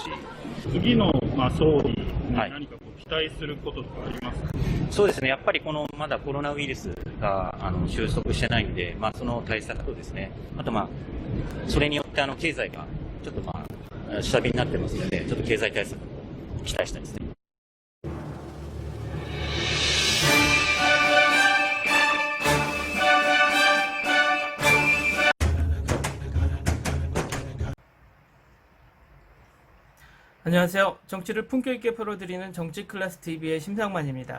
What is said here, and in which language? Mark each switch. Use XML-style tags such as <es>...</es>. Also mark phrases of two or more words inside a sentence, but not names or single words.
<ja>次の、総理に何か期待することとかありますか？そうですね。やっぱりまだコロナウイルスが収束してないんで、その対策とですね、あとそれによって経済がちょっと下火になってますので、ちょっと経済対策を期待したいですね。</ja> <ko>안녕하세요. 정치를 품격 있게 풀어드리는 정치클래스TV의 심상만입니다.</ko>